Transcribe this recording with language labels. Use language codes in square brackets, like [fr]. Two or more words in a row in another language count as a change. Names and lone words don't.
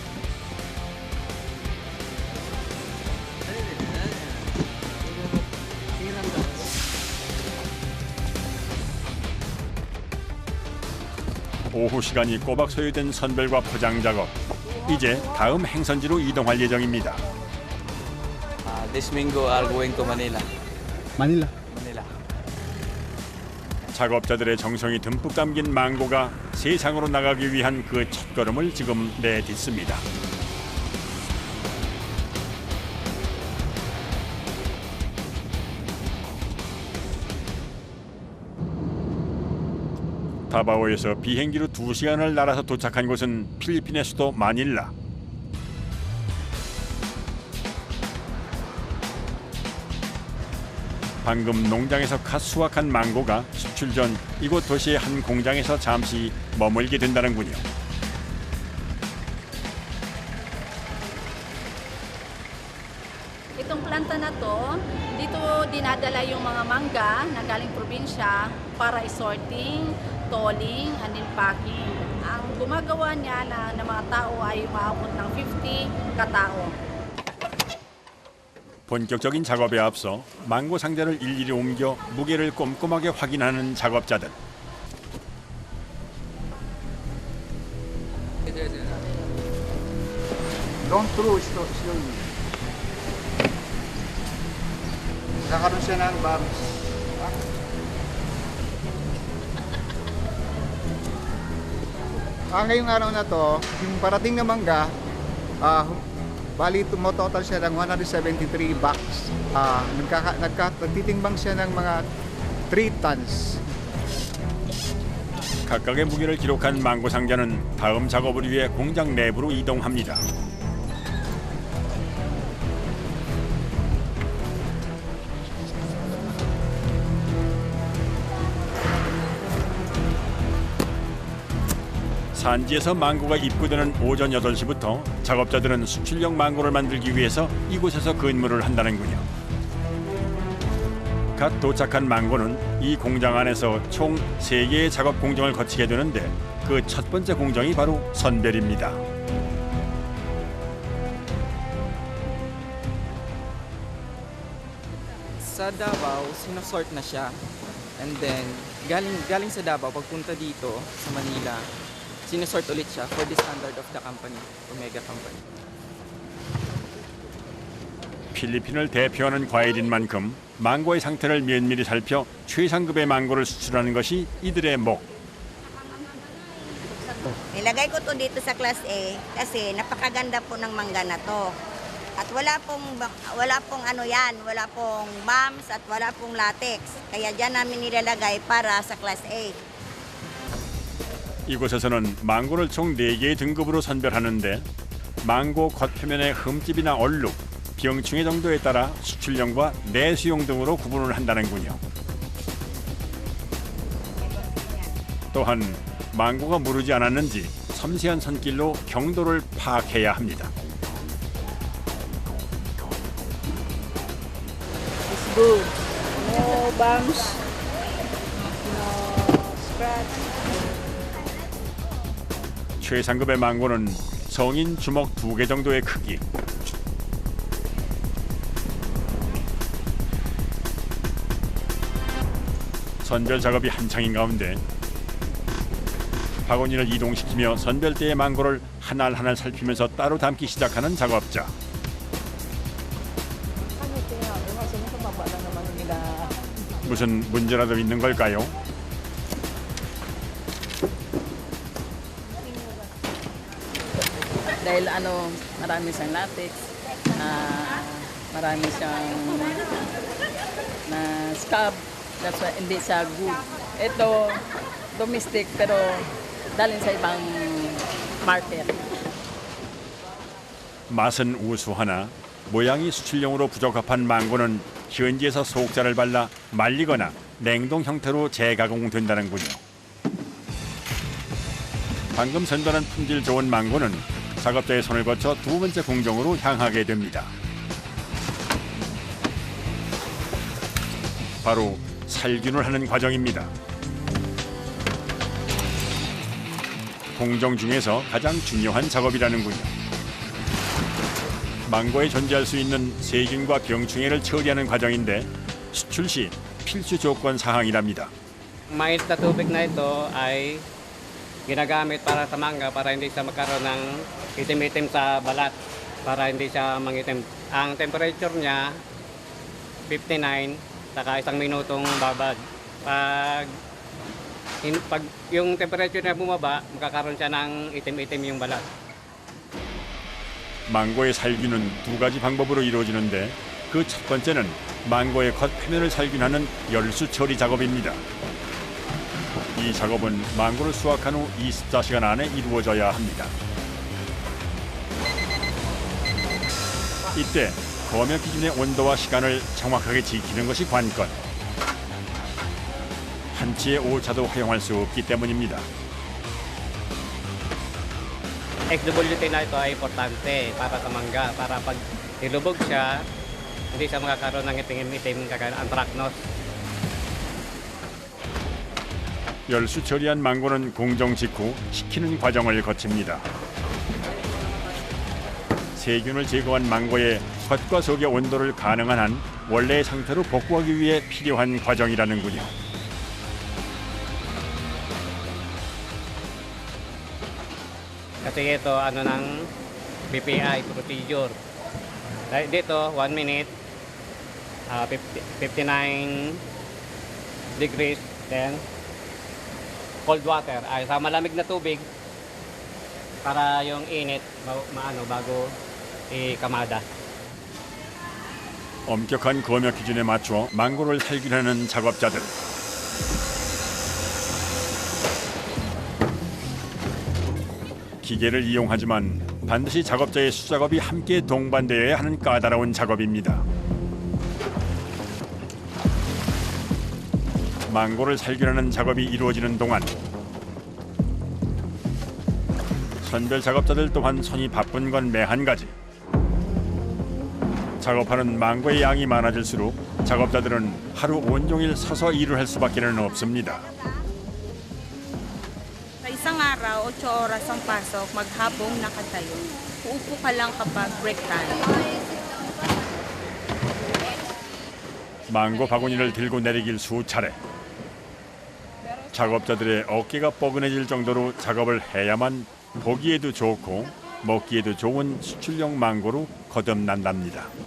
[ko] 오후 시간이 꼬박 소요된 선별과 포장 작업. 이제 다음 행선지로 이동할 예정입니다. [en] This Mingo are going to Manila. Manila. Manila. [ko] 작업자들의 정성이 듬뿍 담긴 망고가 세상으로 나가기 위한 그 첫걸음을 지금 내딛습니다. 다바오에서 비행기로 2시간을 날아서 도착한 곳은 필리핀의 수도 마닐라. 방금 농장에서 갓 수확한 망고가 수출 전 이곳 도시의 한 공장에서 잠시 머물게 된다는군요. [tl] Itong planta na to, dito dinadala yung mga mangga na galing probinsya para i-sorting, [en] tolling, and then packing. [tl] Ang gumagawa niya ng mga tao ay umaabot ng 50 katao. [ko] 본격적인 작업에 앞서 망고 상자를 일일이 옮겨 무게를 꼼꼼하게 확인하는 작업자들. [en] Don't throw slowly. [tl] Nakaroon siya ng bumps. Ngayong araw na to, yung parating na mangga, bali tumototal siya ng 173 bags. Nagtitimbang siya ng mga 3 tons. [ko] 각각의 무게를 기록한 망고 상자는 다음 작업을 위해 공장 내부로 이동합니다. 산지에서 망고가 입고되는 오전 8시부터 작업자들은 수출용 망고를 만들기 위해서 이곳에서 근무를 한다는군요. 갓 도착한 망고는 이 공장 안에서 총 3개의 작업 공정을 거치게 되는데 그 첫 번째 공정이 바로 선별입니다. [tl] Sa Davao, sinusort na siya. [en] And then, [tl] galing sa Davao, pagpunta dito sa Manila, sinusort ulit siya [en] for the standard of the company, Omega Company. [ko] 필리핀을 대표하는 과일인 만큼 망고의 상태를 면밀히 살펴 최상급의 망고를 수출하는 것이 이들의 목. [tl] Nilagay ko to dito sa Class A kasi napakaganda po ng mangga na to. At wala pong ano yan, wala pong bumps at wala pong latex. Kaya diyan namin nilalagay para sa Class A. [ko] 이곳에서는 망고를 총 4개의 등급으로 선별하는데 망고 겉표면의 흠집이나 얼룩, 병충해 정도에 따라 수출용과 내수용 등으로 구분을 한다는군요. 또한 망고가 무르지 않았는지 섬세한 손길로 경도를 파악해야 합니다. [en] It's good. No bumps, no scratch. [ko] 최상급의 망고는 성인 주먹 2개 정도의 크기. 선별 작업이 한창인 가운데 바구니를 이동시키며 선별대의 망고를 한 알 살피면서 따로 담기 시작하는 작업자. 무슨 문제라도 있는 걸까요? [tl] Dahil marami siyang latex, marami siyang na scab, [en] that's why [tl] hindi siya good. Ito, domestic pero dalhin sa ibang market. [ko] 맛은 우수하나 모양이 수출용으로 부적합한 망고는 현지에서 소옥자를 발라 말리거나 냉동 형태로 재가공된다는군요. 방금 선별한 품질 좋은 망고는 작업자의 손을 거쳐 두 번째 공정으로 향하게 됩니다. 바로 살균을 하는 과정입니다. 공정 중에서 가장 중요한 작업이라는군요. 망고에 존재할 수 있는 세균과 병충해를 처리하는 과정인데 수출 시 필수 조건 사항이랍니다. [tl] Mainit na tubig na ito ay ginagamit para sa mangga para hindi siya magkaroon ng itim-itim sa balat, para hindi siya mangitim. Ang temperature niya 59 saka 1 minutong babad. Pag yung temperature niya bumaba, magkakaroon siya ng itim-itim yung balat. [ko] 망고의 살균은 두 가지 방법으로 이루어지는데 그 첫 번째는 망고의 겉표면을 살균하는 열수 처리 작업입니다. 이 작업은 망고를 수확한 후 24시간 안에 이루어져야 합니다. 이때 검역 기준의 온도와 시간을 정확하게 지키는 것이 관건. 한치의 오차도 허용할 수 없기 때문입니다. [tl] XWT na ito ay importante para sa mangga, para pag nilubog siya, hindi siya makakaroon ng itim-itim kagaya ng anthracnose. [ko] 열수 처리한 망고는 공정 직후 식히는 과정을 거칩니다. 세균을 제거한 망고의 겉과 속의 온도를 가능한 한 원래의 상태로 복구하기 위해 필요한 과정이라는군요. [tl] Kasi ito ng BPI procedure. Dito [en] 1 minute, 59 degrees, then cold water [tl] ay sa malamig na tubig para yung init bago ikamada. [ko] 엄격한 검역 기준에 맞춰 망고를 살균하는 작업자들. 기계를 이용하지만 반드시 작업자의 수작업이 함께 동반되어야 하는 까다로운 작업입니다. 망고를 살균하는 작업이 이루어지는 동안 선별 작업자들 또한 손이 바쁜 건 매한 가지. 작업하는 망고의 양이 많아질수록 작업자들은 하루 온종일 서서 일을 할 수밖에는 없습니다. [tl] Sa isang araw, 8 oras ang pasok, maghapong nakatayo. Uupo ka lang kapag [en] break time. [ko] 망고 바구니를 들고 내리길 수차례. 작업자들의 어깨가 뻐근해질 정도로 작업을 해야만 보기에도 좋고 먹기에도 좋은 수출용 망고로 거듭난답니다.